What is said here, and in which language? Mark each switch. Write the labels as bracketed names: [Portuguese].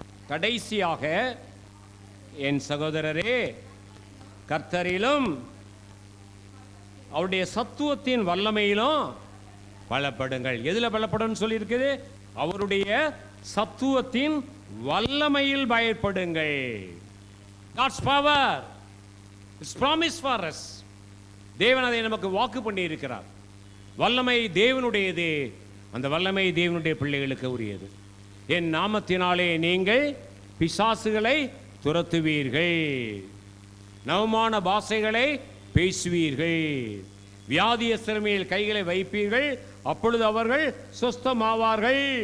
[Tamil] கடைசியாக, என் சகோதரரே, கர்த்தரிலும் அவருடைய சத்துவத்தின் வல்லமையிலும் பலப்படுங்கள். எதில் பலப்படும் சொல்லி இருக்குது? அவருடைய சத்துவத்தின் வல்லமையில் பயப்படுங்கள். [English] God's power is promised for us. [Tamil] தேவன் அதை நமக்கு வாக்கு பண்ணி இருக்கிறார். வல்லமை தேவனுடையது. அந்த வல்லமை தேவனுடைய பிள்ளைகளுக்கு உரியது. என் நாமத்தினாலே நீங்கள் பிசாசுகளை துரத்துவீர்கள், நவமான பாஷைகளை பேசுவீர்கள், வியாதியஸ்தர் மேல் கைகளை வைப்பீர்கள், அப்பொழுது அவர்கள் சுஸ்தமாவார்கள்.